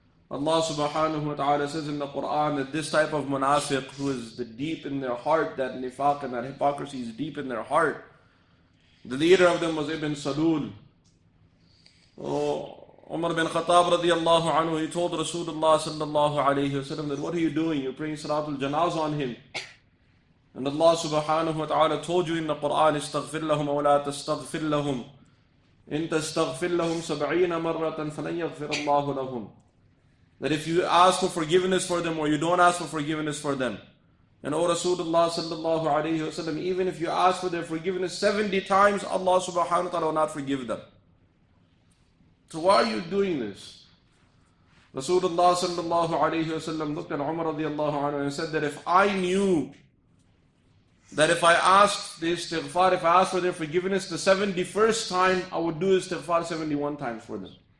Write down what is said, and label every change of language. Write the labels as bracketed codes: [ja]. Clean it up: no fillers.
[en] Allah subhanahu wa ta'ala says in the Quran that this type of munafiq, who is the deep in their heart, that nifaq and that hypocrisy is deep in their heart. The leader of them was Ibn Salul. Umar bin Khattab radiyallahu anhu, he told Rasulullah sallallahu alayhi wasallam that, what are you doing? You're praying salatul janazah on him. [ar] And Allah subhanahu wa ta'ala [en] told you in the Quran, [ar] استغفر لهم أو لا تستغفر لهم إن تستغفر لهم 70 مرة فلن يغفر الله لهم. [en] That if you ask for forgiveness for them or you don't ask for forgiveness for them, and O Rasulullah sallallahu alayhi wasallam, even if you ask for their forgiveness 70 times, Allah subhanahu wa ta'ala will not forgive them. So why are you doing this? Rasulullah sallallahu alayhi wasallam looked at Umar radiyallahu anhu and said that if I knew that if I asked the istighfar, if I asked for their forgiveness the 71st time, I would do istighfar 71 times for them.